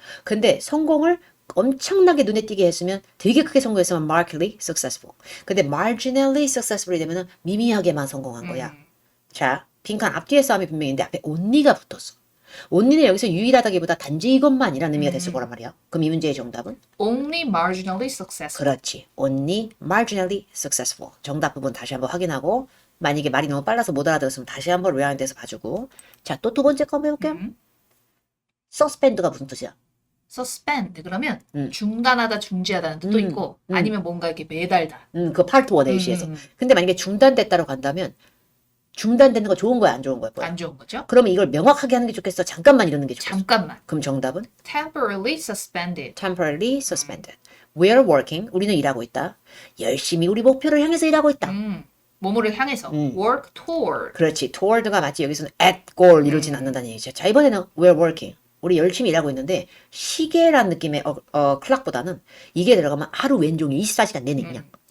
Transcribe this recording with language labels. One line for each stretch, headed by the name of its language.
Korean: 근데 성공을 엄청나게 눈에 띄게 했으면 되게 크게 성공했으면
English: markedly successful.
Korean: 근데
English: marginally successful
Korean: 이 되면은 미미하게만 성공한 거야. 자, 빈칸 앞뒤의 싸움이 분명히 있는데 앞에 only가 붙었어. only는 여기서 유일하다기보다 단지 이것만이라는 의미가 됐을 거란 말이야. 그럼 이 문제의 정답은?
English: only marginally successful.
Korean: 그렇지.
English: only marginally successful.
Korean: 정답 부분 다시 한번 확인하고 만약에 말이 너무 빨라서 못 알아들었으면 다시 한번 리와인드해서 봐주고. 자, 또 두 번째 거 해볼게요. suspend가 무슨 뜻이야? suspend 그러면 중단하다, 중지하다는 뜻도 있고 아니면 뭔가 이렇게 매달다. 그 파트 1 A시에서. 근데 만약에 중단됐다로 간다면 중단되는 거 좋은 거야, 안 좋은 거야? 뭐야? 안 좋은 거죠? 그러면 이걸 명확하게 하는 게 좋겠어? 잠깐만 이러는 게 좋겠어? 잠깐만. 그럼 정답은?
English: temporarily suspended. temporarily suspended. We're working.
Korean: 우리는 일하고 있다. 열심히 우리 목표를 향해서 일하고 있다. 뭐뭐를 향해서
English: work toward.
Korean: 그렇지. toward가 맞지. 여기서는
English: at goal
Korean: 이러진 않는다는 얘기죠. 자, 이번에는
English: we're working.
Korean: 우리 열심히 일하고 있는데 시계란 느낌의 clock보다는 이게 들어가면 하루 왼종일 24시간 내내 그냥.